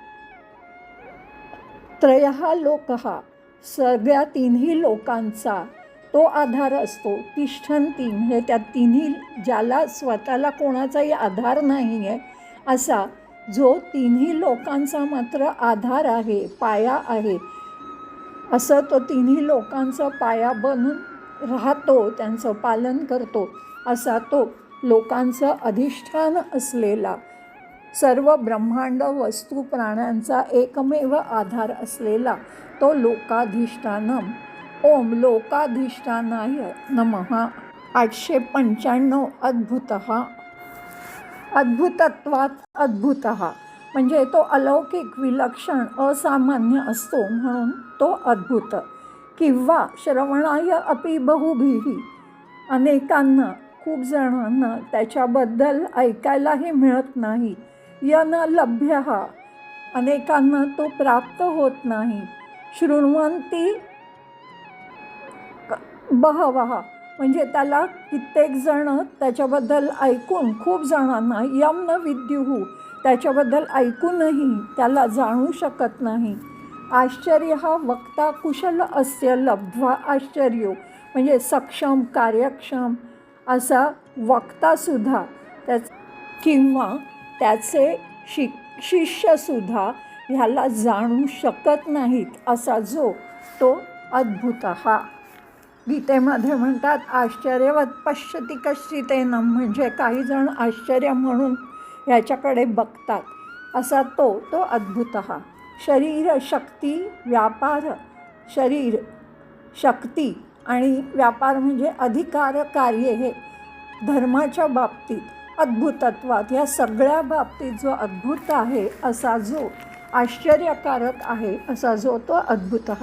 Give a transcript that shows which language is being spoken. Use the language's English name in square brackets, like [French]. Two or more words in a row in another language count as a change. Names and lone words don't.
[Sanskrit] त्रयः लोकः, [Marathi] सगळ्या तिन्ही लोकांचा तो आधार असतो. तिष्ठन्ति म्हणजे त्या तिन्ही, ज्याला स्वतःला कोणाचाही आधार नाही आहे, असा जो तिन्ही लोकांचा मात्र आधार आहे, पाया आहे, असं तो तिन्ही लोकांचा पाया बनून राहतो, त्यांचं पालन करतो, असा तो लोकांचं अधिष्ठान असलेला, सर्व ब्रह्मांड वस्तू प्राण्यांचा एकमेव आधार असलेला तो लोकाधिष्ठानम. [Sanskrit] ओम लोकाधिष्ठानाय नमः. 895 अद्भुतः. अद्भुतत्वात अद्भुतः [Marathi] म्हणजे तो अलौकिक, विलक्षण, असामान्य असतो, म्हणून तो अद्भुत. [Sanskrit] किंवा श्रवणाय अपि बहुभिः, [Marathi] अनेकांना, खूप जणांना त्याच्याबद्दल ऐकायलाही मिळत नाही. [Sanskrit] यन लभ्यः, [Marathi] अनेकांना तो प्राप्त होत नाही. [Sanskrit] शृण्वन्ति बहवः [Marathi] म्हणजे त्याला कित्येक जण त्याच्याबद्दल ऐकून, खूप जणांना, [Sanskrit] यम न विद्युः [Marathi] त्याच्याबद्दल ऐकूनही त्याला जाणू शकत नाही. [Sanskrit] आश्चर्य हा वक्ता कुशल अस्य लब्ध्वा आश्चर्यो, [Marathi] म्हणजे सक्षम, कार्यक्षम असा वक्तासुद्धा किंवा त्याचे शिष्यसुद्धा ह्याला जाणू शकत नाहीत असा जो तो अद्भुतः. गीतेमध्ये म्हणतात [Sanskrit] आश्चर्यवत पश्यति कश्चितेन, [Marathi] म्हणजे काही जण आश्चर्य म्हणून ह्याच्याकडे बघतात असा तो तो अद्भुतः. शरीर शक्ती व्यापार, शरीर शक्ती आणि व्यापार म्हणजे अधिकार कार्य, हे धर्माच्या बाबतीत अद्भुतत्वात या सगळ्या बाबतीत जो अद्भुत आहे असा जो आश्चर्यकारक आहे असा जो तो अद्भुतः.